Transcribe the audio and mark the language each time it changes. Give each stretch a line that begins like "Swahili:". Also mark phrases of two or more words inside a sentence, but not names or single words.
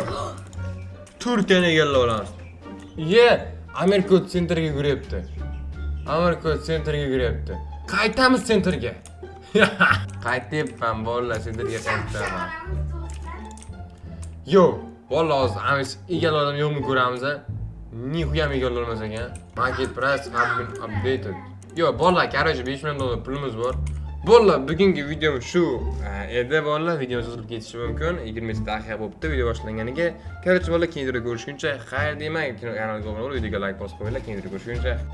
Uzbek: Turkiyani egallab olamiz. Ye, Amerika sentrga yuryapti. Amerika sentrga yuryapti. Qaytamiz sentrga. Qaytyapman, bolalar, sentrga qaytaman. Yo'q, vallahi hozir amiz egallardan yo'qmi ko'ramiz a? Nixuyam egallolmas ekan.
English: Market price has been updated.
Uzbek: Yo'q, bolalar, короче, 5 million dollar pulimiz bor. Bolalar, bugungi videom shu edi bolalar. Video cho'zilib ketishi mumkin. 20 daqiqa bo'libdi video boshlanganiga. Короче, bolalar, keyinroq ko'rishguncha xayr deyman. Kanalga obuna bo'lib, videoga like bosib qo'yinglar. Keyinroq ko'rishguncha